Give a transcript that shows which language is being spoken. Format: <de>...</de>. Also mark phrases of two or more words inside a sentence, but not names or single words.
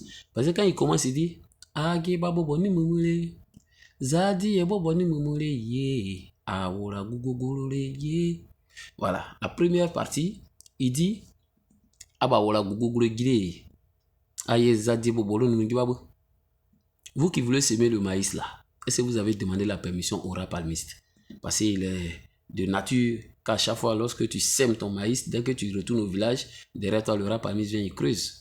<fr>Parce que quand il commence, il dit Ageba Bobo ni mumule, Zadi Bobo ni mumule, ye, Awora Gugogorore, ye. Voilà, la première partie, il dit Abawora Gugogore Gire, Aye Zadi Bobo ni mumule. Vous qui voulez semer le maïs là, est-ce que vous avez demandé la permission au rap palmiste? Parce qu'il est de nature qu'à chaque fois lorsque tu sèmes ton maïs, dès que tu retournes au village, derrière toi le rap palmiste vient, il creuse.</fr>